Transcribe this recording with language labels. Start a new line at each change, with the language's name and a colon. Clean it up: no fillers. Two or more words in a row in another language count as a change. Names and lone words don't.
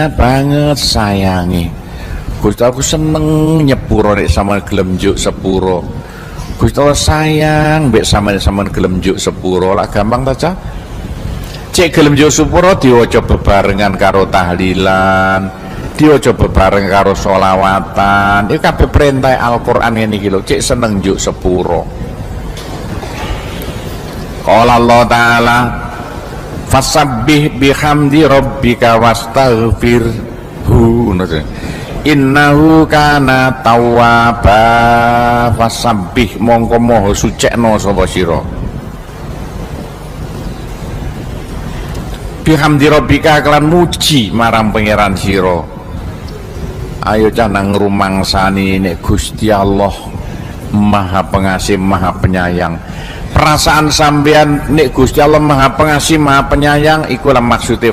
Javanese: banget sayangi Gusti aku seneng nyepuro nek sampean gelem njuk sepuro Gusti Allah sayang mbek sampean gelem njuk sepuro lah gampang ta Cak cek gelem njuk sepuro diwaca bebarengan karo tahlilan diwaca bebareng karo sholawatan iki kabeh perintah Al-Qur'an ngene iki lho cek seneng njuk sepuro
Arabic: قال الله تعالى فسبح بحمد ربك واستغفره إنه كان توابا فسبح
Javanese: mongko moho sucekno sapa sira
Arabic: بحمد ربك
Javanese: kelan muji marang pangeran sira ayo canang rumangsani nek Gusti Allah
Indonesian: Maha Pengasih Maha Penyayang
Javanese: perasaan sampean nek Gusti Allah
Indonesian: Maha Pengasih Maha Penyayang
Javanese: iku lah maksude